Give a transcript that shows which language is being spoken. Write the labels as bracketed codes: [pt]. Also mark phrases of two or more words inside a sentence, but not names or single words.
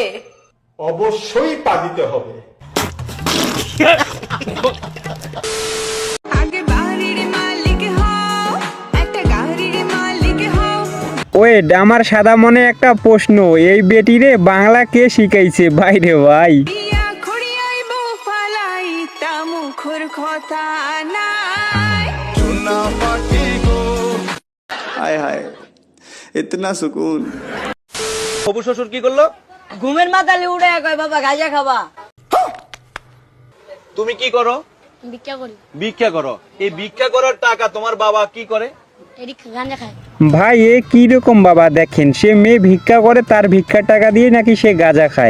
[bn] অবশ্যই পা দিতে হবে। ওয়েট, আমার সাদা মনে একটা প্রশ্ন। এই বেটিরে বাংলা কে শিখাইছে? ভাই রে ভাই, [hi] हाय हाय, इतना सुकून। [bn] হবু শ্বশুর কি করলো? ঘুমের মাতালে উড়ে কয় বাবা গাঁজা খাবা। তুমি কি করো? ভিক্ষা করি, ভিক্ষা করো। এই ভিক্ষা করার টাকা তোমার বাবা কি করে? এটি গাঁজা খায়। ভাই এ কি রকম বাবা? দেখেন, সে মেয়ে ভিক্ষা করে, তার ভিক্ষার টাকা দিয়ে নাকি সে গাঁজা খায়।